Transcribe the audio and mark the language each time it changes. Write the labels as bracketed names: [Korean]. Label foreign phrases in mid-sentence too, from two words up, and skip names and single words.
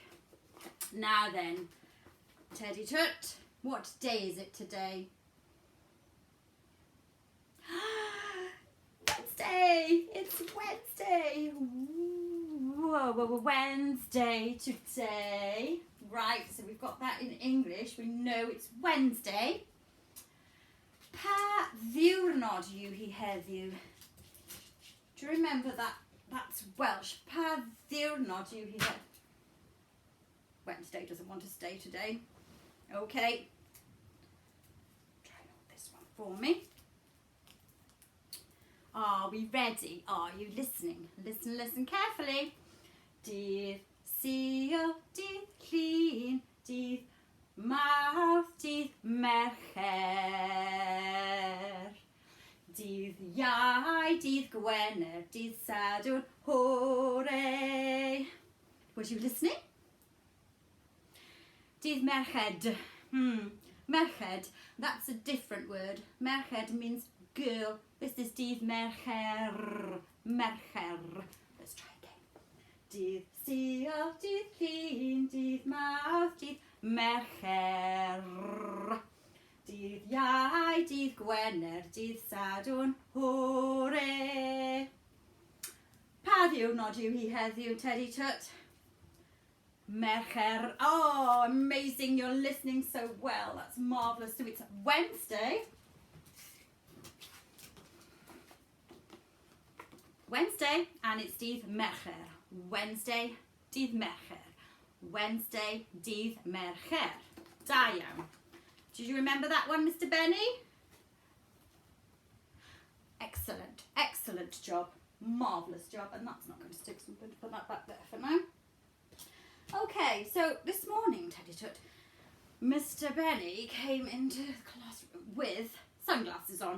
[English] Now then, Teddy Tut, what day is it today? Wednesday! It's Wednesday! Whoa, Wednesday today. Right, so we've got that in English. We know it's Wednesday. [Welsh] Pa ddiwrnod yw hi heddiw. [English] Do you remember that? That's Welsh. [Welsh] Pa ddiwrnod yw hi heddiw. [English] Wednesday doesn't want to stay today. Okay. Try out this one for me. Are we ready? Are you listening? Listen carefully. [Welsh] Dydd Sul, dydd Llun, dydd Mawrth, dydd Mercher. Dydd Iau, dydd Gwener, dydd Sadwrn, hooray. [English] Was you listening? [Welsh] Dydd Merched. Merched, [English] that's a different word. Merched means girl. This is [Welsh] dydd Mercher. [English] Mercher. Let's try again. [Welsh] Dydd Sul, dydd Llun, dydd Mawrth, dydd Mercher. Dydd Iau, dydd Gwener, dydd Sadwrn, hooray. Pa ddiwrnod yw hi heddiw, Teddy Tut? Mercher. [English] Oh, amazing. You're listening so well. That's marvellous. So it's Wednesday. Wednesday, and it's [Welsh] dydd Mercher. [English] Wednesday, [Welsh] dydd Mercher. [English] Wednesday, [Welsh] dydd Mercher. Da iawn. [English] Did you remember that one, Mr. Benny? Excellent. Excellent job. Marvellous job. And that's not going to stick, so I'm going to put that back there for now. Okay, so this morning, Teddy Tut, Mr. Benny came into the classroom with sunglasses on.